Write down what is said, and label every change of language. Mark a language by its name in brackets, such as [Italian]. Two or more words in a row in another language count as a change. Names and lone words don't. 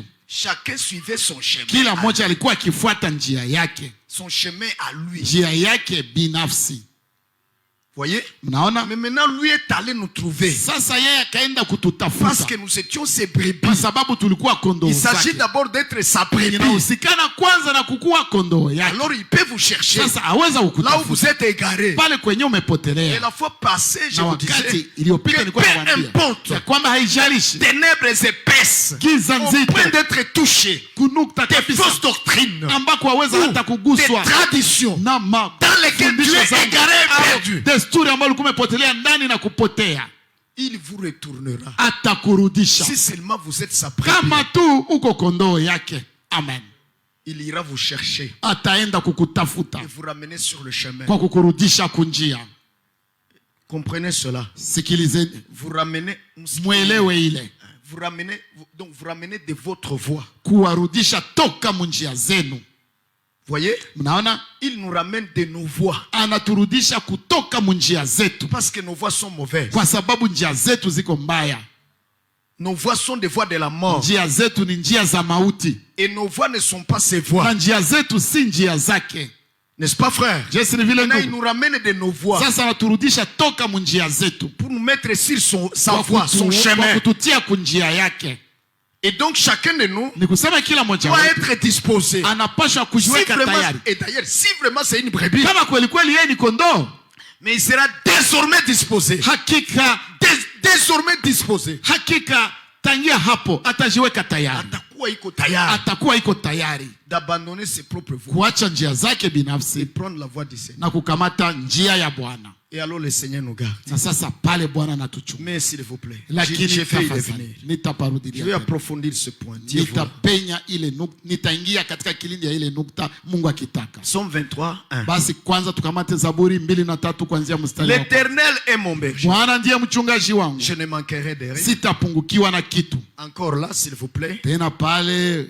[French] Chacun suivait son chemin. [Swahili] Kila mmoja alikuwa akifuata njia yake. [French] Son chemin à lui. [Swahili] Njia yake binafsi. [French] Voyez? [Swahili] Mnaona? [French] Mais maintenant lui est allé nous trouver. [Swahili] Sasa yeye akaenda kututafuta. [French] Parce que nous étions ses brebis. [Swahili] Kwa sababu tulikuwa kondoo zake. [French] Il s'agit d'abord d'être sa brebis. [Swahili] Inahusikana kwanza na kukuwa kondoo yake. [French] Alors il peut vous chercher. [Swahili] Sasa aweza ukutafuta. [French] Là où vous êtes égaré. [Swahili] Pale kwenye umepotelea. [French] Et la fois passée, je vous disais. [Swahili] Iliyopita nilikuwa nawaambia. Ya kwamba haijalishi. [French] Ténèbres épaisses. [Swahili] Giza nzito. [French] Au point d'être touché. [Swahili] Kunukta kabisa. [French] Fausses doctrines. [Swahili] Ambako aweza hata kuguswa. [French] Des traditions. [Swahili] Na [French] dans lesquelles tu es égaré et perdu. [Swahili] Desturi ambayo kumepotelea ndani na kupotea. [French] Il vous retournera. [Swahili] Atakurudisha. [French] Si seulement vous êtes sa brebis. [Swahili] Kama tu uko kondoo yake. Amen. [French] il ira vous chercher [Swahili] ataenda kukutafuta [French] et vous ramener sur le chemin. [Swahili] kwa kukurudisha kunjia. [French] Comprenez cela. [Swahili] Sikilizeni, [French] Vous ramenez, [Swahili] mwelewe ile. [French] vous ramenez de votre voie. [Swahili] Kuwarudisha toka munjia zenu. [French] Voyez? [Swahili] Mnaona? [French] Il nous ramène de nos voies. [Swahili] Anaturudisha kutoka munjia zetu. [French] Parce que nos voies sont mauvaises. [Swahili] Kwa sababu njia zetu ziko mbaya. [French] Nos voies sont des voies de la mort. [Swahili] Njia zetu ni njia za mauti. [French] Et nos voies ne sont pas ses voies. [Swahili] Na njia zetu si njia zake. [French] N'est-ce pas, frère? Maintenant, il nous ramène de nos voies. [Swahili] Sasa anaturudisha toka munjia zetu. [French] Pour nous mettre sur sa voie, son chemin. [Swahili] Kututia kunjia yake. [French] Et donc chacun de nous doit être disposé. Et d'ailleurs, si vraiment c'est une brebis, mais il sera désormais disposé. Désormais disposé. [Swahili] Atakuwa iko tayari [French] d'abandonner ses propres voies, [Swahili] kuacha njia zake binafsi [French] et prendre la voie du Seigneur. [Swahili] Na kukamata njia ya Bwana. [French] Et alors le Seigneur nous garde. [Swahili] Na sasa pale Bwana anatuchunga. [French] Mais s'il vous plaît, [Swahili] lakini [French] je vais approfondir ce point. [Swahili] Nitapenya ile nukta, nitaingia katika kilindi ya ile nukta Mungu akitaka. [English] Psalm 23:1. [Swahili] Basi kwanza tukamate Zaburi 2:3 kuanzia mstari. [French] L'Éternel est mon berger. [Swahili] Bwana ndiye mchungaji wangu. [French] Je ne manquerai de rien. [Swahili] Sitapungukiwa na kitu. [French] Encore là, s'il vous plaît. [Swahili] Tena pale,